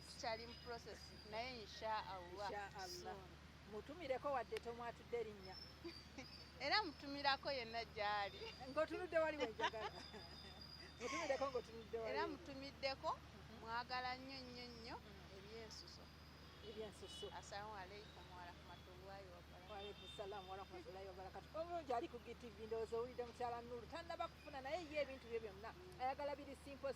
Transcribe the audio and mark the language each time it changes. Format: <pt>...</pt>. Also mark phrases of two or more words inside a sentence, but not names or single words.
<lg>Tukyali mu process naye inshaallah. Mutumireko wadde tomwatudde erinnya. Era mutumirako yenna gy'ali. Ng'otunudde wali wenjagala. Mutumireko ng'otunudde wali. Era mutumiddeko mwagala nnyo ebyensuso.</lg> <ar>السلام عليكم ورحمة الله وبركاته. وعليكم السلام ورحمة الله وبركاته.</ar> <lg>Omulungi ali ku GTV ndowooza owulidde mukyala Nuru tannaba kufuna naye ye ebintu bye byonna ayagala biri simple.</lg>